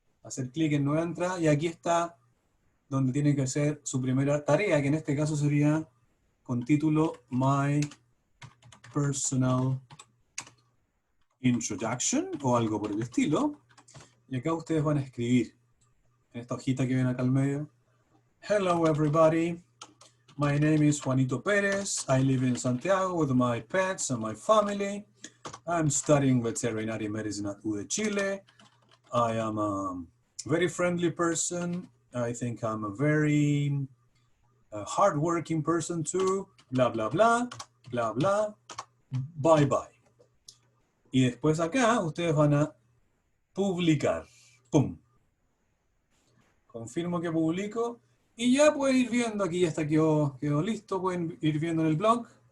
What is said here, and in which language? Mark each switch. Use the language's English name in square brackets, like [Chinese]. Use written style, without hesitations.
[Spanish] Hacer clic en nueva entrada y aquí está donde tiene que hacer su primera tarea, que en este caso sería con título [English] My Personal Introduction [Spanish] o algo por el estilo. Y acá ustedes van a escribir en esta hojita que ven acá al medio. [English] Hello everybody, my name is Juanito Perez. I live in Santiago with my pets and my family. I'm studying veterinary medicine at UD Chile. I am a very friendly person. I think I'm a very hardworking person too. Bla, bla, bla, bla, bla. Bye, bye. [Spanish] Y después acá ustedes van a publicar. ¡Pum! Confirmo que publico. Y ya pueden ir viendo, aquí ya está, quedó listo. Pueden ir viendo en el blog.